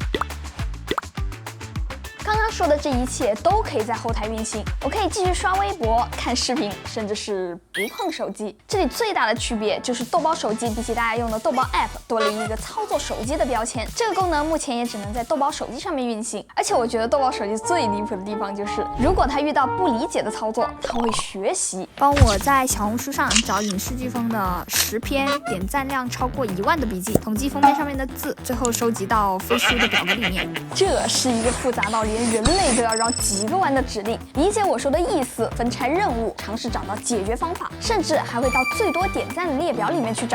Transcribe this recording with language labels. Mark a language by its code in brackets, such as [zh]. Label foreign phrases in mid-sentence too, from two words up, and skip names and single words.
[zh] 刚刚说的这一切都可以在后台运行，我可以继續刷微博、看視頻，甚至是不碰手機。這裡最大的區別就是豆包手機比起大家用的豆包 App 多了一個操作手機的標籤，這個功能目前也只能在豆包手機上面運行。而且我覺得豆包手機最離譜的地方就是，如果它遇到不理解的操作，它會學習。幫我在小紅書上找影視颶風的10篇點讚量超過1萬的筆記，統計封面上面的字，最後收集到飛書的表格裡面。這是一個複雜到連人類都要繞幾個彎的指令，理解我說的意思，分拆任務，嘗試找到解決方法，甚至還會到最多點讚的列表裡面去找。